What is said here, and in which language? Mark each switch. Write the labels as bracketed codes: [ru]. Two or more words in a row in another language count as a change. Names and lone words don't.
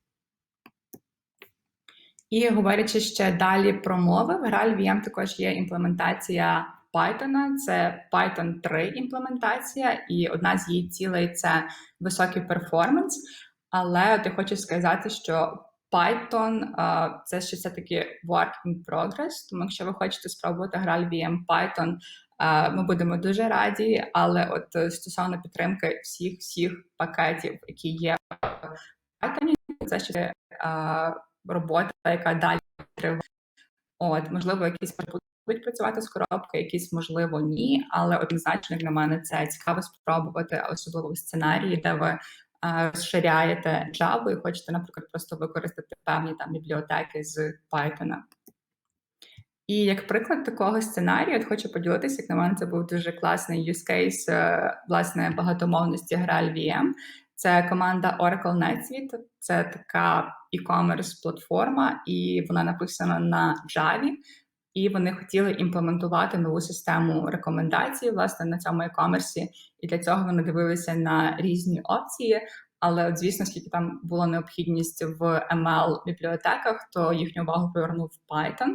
[uk] І говорячи ще далі про мови, в GraalVM також є імплементація Python, це Python 3 імплементація, і одна з її цілей – це високий перформанс. Але от я хочу сказати, що Python – це ще все-таки [en] work in progress, [uk] тому якщо ви хочете спробувати GraalVM Python, ми будемо дуже раді, але от стосовно підтримки всіх пакетів, які є в Python, це ще робота, яка далі триває. Можливо, якісь будуть працювати з коробки, якісь, можливо, ні, але однозначно, як на мене, це цікаво спробувати, особливо в сценарії, де ви розширяєте Java і хочете, наприклад, просто використати певні там бібліотеки з Python. І як приклад такого сценарію, от хочу поділитися, як на мене, це був дуже класний [en] use case, [uk] власне, багатомовності GraalVM. Це команда Oracle NetSuite, це така e-commerce платформа, і вона написана на Java, і вони хотіли імплементувати нову систему рекомендацій, власне, на цьому e-commerce, і для цього вони дивилися на різні опції, але, от, звісно, оскільки там була необхідність в ML-бібліотеках, то їхню увагу привернув Python.